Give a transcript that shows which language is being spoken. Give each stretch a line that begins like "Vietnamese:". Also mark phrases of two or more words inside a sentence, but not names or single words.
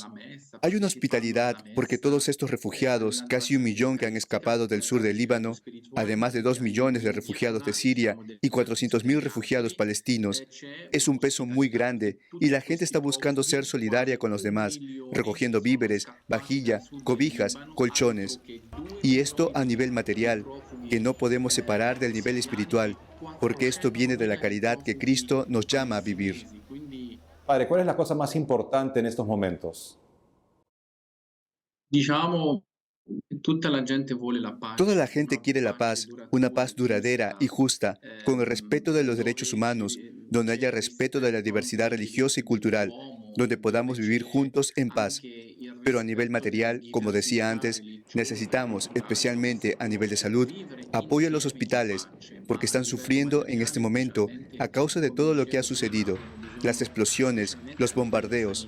Spanish: Hay una hospitalidad porque todos estos refugiados, casi 1 millón que han escapado del sur del Líbano, además de 2 millones de refugiados de Siria y 400.000 refugiados palestinos, es un peso muy grande y la gente está buscando ser solidaria con los demás, recogiendo víveres, vajilla, cobijas, colchones. Y esto a nivel material, que no podemos separar del nivel espiritual, porque esto viene de la caridad que Cristo nos llama a vivir. Padre, ¿cuál es la cosa más importante en estos momentos?
Italian: Diciamo, tutta la gente vuole la pace.
Spanish: Toda la gente quiere la paz, una paz duradera y justa, con el respeto de los derechos humanos, donde haya respeto de la diversidad religiosa y cultural, donde podamos vivir juntos en paz. Pero a nivel material, como decía antes, necesitamos, especialmente a nivel de salud, apoyo a los hospitales, porque están sufriendo en este momento a causa de todo lo que ha sucedido, las explosiones, los bombardeos.